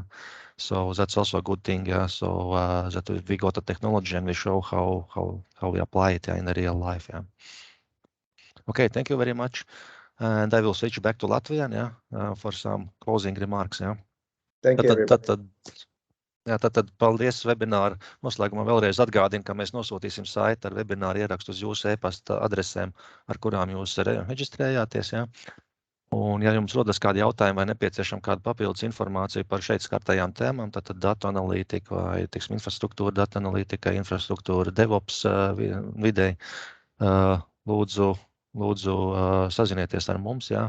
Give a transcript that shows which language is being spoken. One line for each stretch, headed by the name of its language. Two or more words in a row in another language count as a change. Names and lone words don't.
English: So that's also a good thing, yeah. So that we got the technology and we show how we apply it, yeah, in the real life, yeah. Okay, thank you very much, and I will switch back to Latvian, yeah, for some closing remarks, yeah. Thank you, everybody.
Latvian: Jā, tad paldies webināru noslēgumā vēlreiz atgādinu, ka mēs nosūtīsim saiti ar webināru ierakstu uz jūsu e-pasta adresēm, ar kurām jūs reģistrējāties. Ja? Un, ja jums rodas kādi jautājumi vai nepieciešama kāda papildus informācija par šeit skartajām tēmām, tad datu analītika vai infrastruktūra, datu analītika, infrastruktūra, DevOps videi, lūdzu sazinieties ar mums, ja?